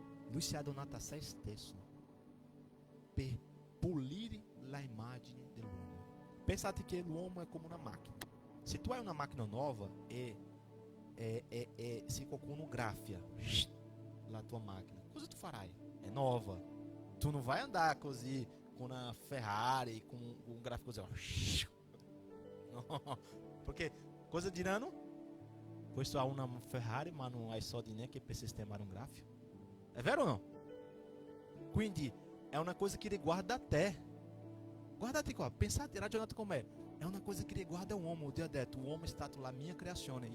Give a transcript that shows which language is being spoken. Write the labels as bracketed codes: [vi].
[it] Lui si è donato a se stesso per pulire la immagine dell'uomo. Pensate che l'uomo è come una macchina. Se tu hai una macchina nova e se qualcuno graffia la tua macchina, cosa tu farai? [pt] É nova. Tu não vai andar così com uma Ferrari, com um gráfico così. Não. Porque [it] cosa diranno? Questo ha una Ferrari ma non hai soldi neanche per sistemare un grafico. È vero o no? Quindi è una cosa che riguarda te. Guardate qua, pensate, ragionate con me. È una cosa che riguarda l'uomo. Dio ha detto, l'uomo è stato la mia creazione.